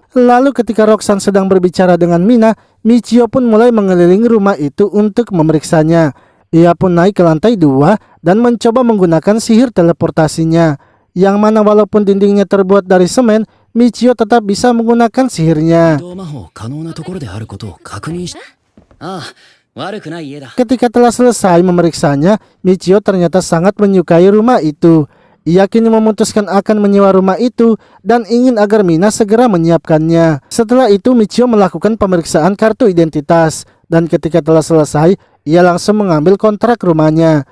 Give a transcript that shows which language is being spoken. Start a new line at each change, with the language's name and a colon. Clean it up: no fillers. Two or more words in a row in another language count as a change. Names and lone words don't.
Indonesian: Lalu ketika Roxanne sedang berbicara dengan Mina, Michio pun mulai mengelilingi rumah itu untuk memeriksanya. Ia pun naik ke lantai 2 dan mencoba menggunakan sihir teleportasinya. Yang mana walaupun dindingnya terbuat dari semen, Michio tetap bisa menggunakan sihirnya.
Japanese: 移動魔法可能なところであることを確認し。ああ、悪くない家だ。
Indonesian: Ketika telah selesai memeriksanya, Michio ternyata sangat menyukai rumah itu. Ia kini memutuskan akan menyewa rumah itu dan ingin agar Mina segera menyiapkannya. Setelah itu Michio melakukan pemeriksaan kartu identitas. Dan ketika telah selesai, ia langsung mengambil kontrak rumahnya.